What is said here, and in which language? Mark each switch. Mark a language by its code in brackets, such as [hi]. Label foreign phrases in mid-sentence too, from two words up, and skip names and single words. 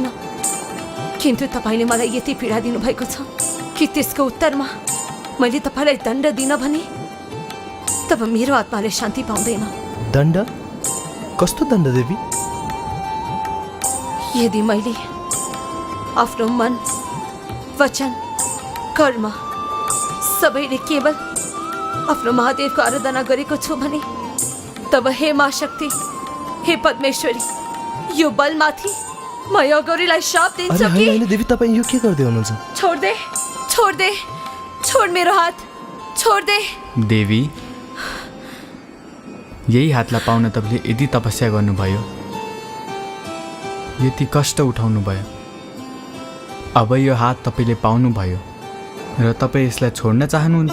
[ne] किन्तु तपाईँले मलाई यति पीडा दिनुभएको छ कि त्यसको उत्तरमा मैले तपाईँलाई दण्ड दिन भने तब मेरो आत्माले शान्ति पाउँदैन। दण्ड? कस्तो दण्ड देवी? यदि मैले आफ्नो मन, वचन, कर्म सबैले केवल आफ्नो महादेवको आराधना गरेको छु भने तब हे माँ शक्ति, हे पद्मेश्वरी, यो बलमाथि म यो गौरीलाई शाप अरे दिन्छु होइन कि होइन देवी, तपाईँ यो के गर्दै हुनुहुन्छ? [hi] छोड दे, छोड दे, छोड [ne] मेरो हात, [hi] छोड दे। [ne] देवी, यही हातलाई पाउन तपाईँले यति तपस्या गर्नुभयो, यति कष्ट उठाउनु भयो, अब यो हात तपाईँले पाउनुभयो र तपाईँ यसलाई छोड्न चाहनुहुन्छ?